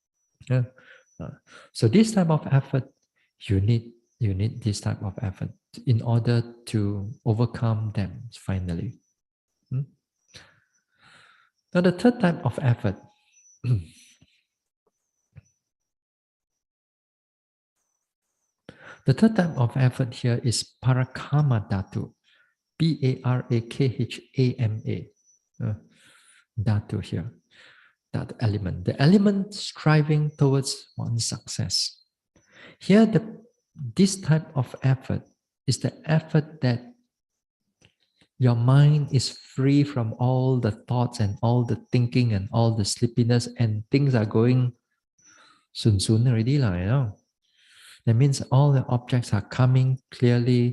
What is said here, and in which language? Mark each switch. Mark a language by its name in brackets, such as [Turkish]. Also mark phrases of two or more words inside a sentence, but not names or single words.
[English] So this type of effort, you need this type of effort in order to overcome them finally. Now the third type of effort, the third type of effort here is [Pali] parakama dhatu, Parakama, dhatu [English] here, that element, the element striving towards one's success. Here, this type of effort is the effort that Your mind is free from all the thoughts and all the thinking and all the sleepiness, and things are going soon soon already, That means all the objects are coming clearly.